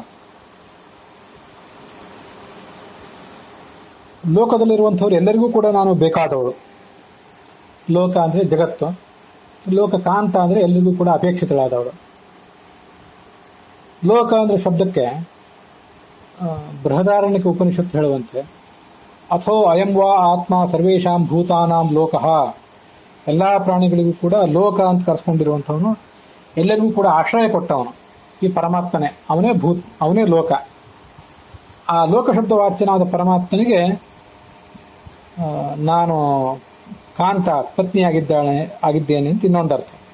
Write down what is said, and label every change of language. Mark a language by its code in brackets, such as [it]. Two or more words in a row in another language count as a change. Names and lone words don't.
[kn] ಲೋಕದಲ್ಲಿರುವಂಥವ್ರು ಎಲ್ಲರಿಗೂ ಕೂಡ ನಾನು ಬೇಕಾದವಳು. ಲೋಕ ಅಂದ್ರೆ ಜಗತ್ತು, ಲೋಕಕಾಂತ ಅಂದ್ರೆ ಎಲ್ಲರಿಗೂ ಕೂಡ ಅಪೇಕ್ಷಿತಳಾದವಳು. ಲೋಕ ಅಂದ್ರೆ ಶಬ್ದಕ್ಕೆ ಬೃಹದಾರಣ್ಯಕ ಉಪನಿಷತ್ತು ಹೇಳುವಂತೆ, [sa] ಅಥೋ ಅಯಂ ವಾ ಆತ್ಮ ಸರ್ವೇಷಾಂ ಭೂತಾನಾಂ ಲೋಕಃ. [kn] ಎಲ್ಲಾ ಪ್ರಾಣಿಗಳಿಗೂ ಕೂಡ ಲೋಕ ಅಂತ ಕರೆಸ್ಕೊಂಡಿರುವಂಥವನು, ಎಲ್ಲರಿಗೂ ಕೂಡ ಆಶ್ರಯ ಕೊಟ್ಟವನು ಈ ಪರಮಾತ್ಮನೇ. ಅವನೇ ಲೋಕ. ಆ ಲೋಕ ಶಬ್ದ ವಾಚ್ಯನಾದ ಪರಮಾತ್ಮನಿಗೆ ನಾನು ಕಾಂತ, ಆಗಿದ್ದೇನೆ ಅಂತ ಇನ್ನೊಂದರ್ಥ.